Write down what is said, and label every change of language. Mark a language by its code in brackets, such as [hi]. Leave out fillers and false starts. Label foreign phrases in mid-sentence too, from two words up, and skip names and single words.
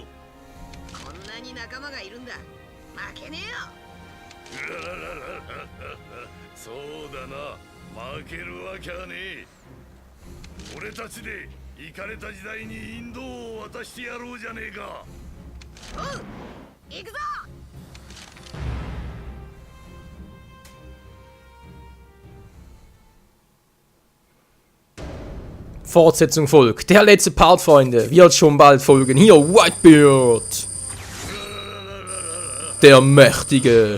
[ja] こんなに仲間がいるんだ負けねえよ。そうだな、負けるわけはねえ。俺たちでイカれた時代にインドを渡してやろうじゃねえか。おう行くぞ。 [de] Fortsetzung folgt. Der letzte Part, Freunde. Wird schon bald folgen. Hier, Whitebeard. Der Mächtige.